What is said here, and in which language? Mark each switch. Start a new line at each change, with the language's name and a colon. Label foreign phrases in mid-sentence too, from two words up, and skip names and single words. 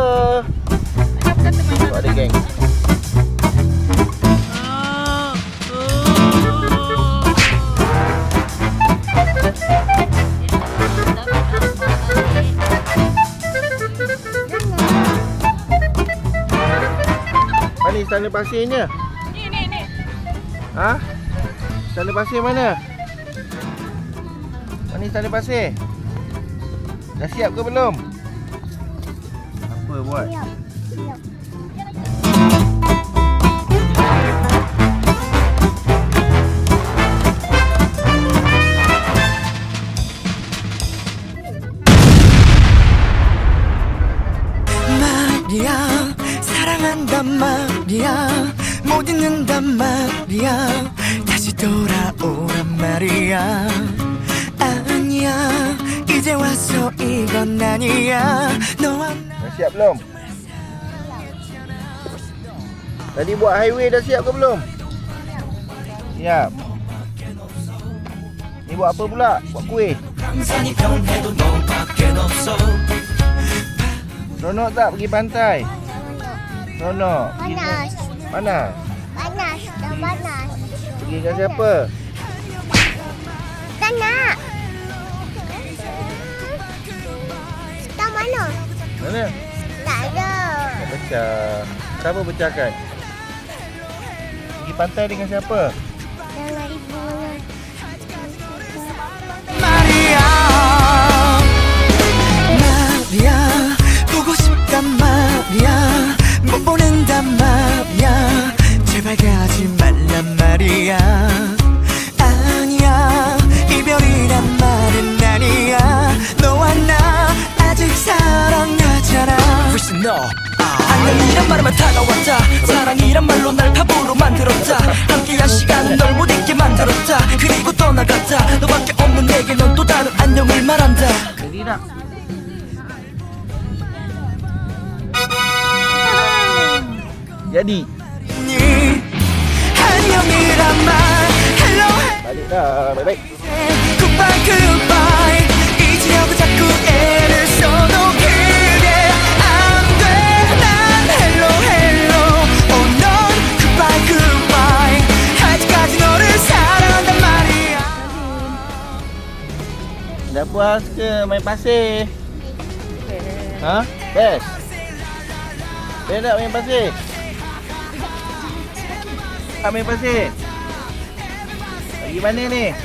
Malay: Buat ada geng. Mana istana pasirnya? Ni. Ha? Istana pasir mana? Mana istana pasir? Dah siap ke belum? Apa buat? Siap. Siap.
Korean: 말이야 사랑한단 말이야. 못 잊는단 말이야. 다시 돌아오란 말이야. 아니야 이제 와서 이건 아니야. 너와
Malay: Dah siap belum? Tadi buat highway dah siap ke belum? Siap. Ni buat apa pula? Buat kuih.
Korean: 강산이 변해도 너밖엔 없어.
Malay: Ronok tak pergi pantai? Ronok. Panas. Panas? Panas. Dah panas. Pergi dengan siapa? Tak nak. Tak mana? Mana? Tak ada. Nak pecah. Siapa pecahkan? Pergi pantai dengan siapa? Dengan ibu.
Korean: 말이야 말이야 보고 싶단 말이야. 못 보낸단 말이야. 제발 가지 말란 말이야. 아니야 이별이란 말은 아니야. 너와 나 아직 사랑하잖아. 훨씬 너 안녕이란 말만 다가왔다. 사랑이란 말로 날 바보로 만들었다. 함께한 시간은 널 못 잊게 만들었다. 그리고 떠나갔다. 너밖에 없는 내게 넌 또 다른 안녕을 말한다.
Malay: Jadi tak? Jadi.
Korean: 안녕이란 말 헬로
Malay: Balik dah. Baik-baik.
English: goodbye goodbye.
Korean: 이제라도 자꾸 애를 써도 그래 안돼. 난
English: hello hello
Korean: 넌
English: goodbye goodbye.
Korean: 아직까지 너를 사랑한단 말이야.
Malay: Dah puas ke main pasir? Ha? Best? Best tak main pasir? Tak main pasir? Pergi mana ni?